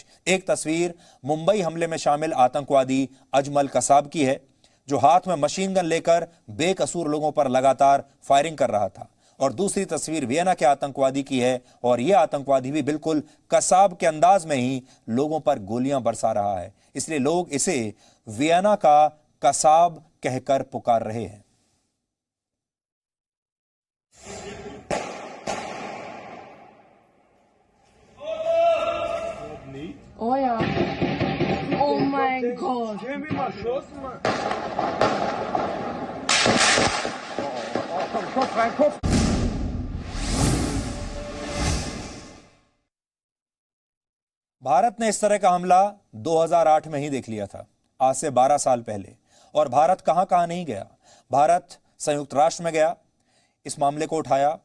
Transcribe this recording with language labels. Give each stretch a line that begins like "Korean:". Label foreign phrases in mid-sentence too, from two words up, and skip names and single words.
Hindi: एक तस्वीर मुंबई हमले में शामिल आतंकवादी अजमल कसाब की है जो हाथ में मशीन गन लेकर बेकसूर लोगों पर लगातार फायरिंग कर रहा था, और दूसरी तस्वीर वियना के आतंकवादी की है और यह आतंकवादी भी बिल्कुल कसाब के अंदाज में ही लोगों पर गोलियां बरसा रहा है। इसलिए लोग इसे वियना का कसाब कहकर पुकार रहे हैं।
German: Oh ja. Oh mein Gott. Schön wie mal Schluss, Mann. Komm, Kopf rein, Kopf.
Hindi: भारत ने इस तरह का हमला 2008 में ही देख लिया था, आज से 12 साल पहले। और भारत कहां कहां नहीं गया। भारत संयुक्त राष्ट्र में गया, इस मामले को उठाया।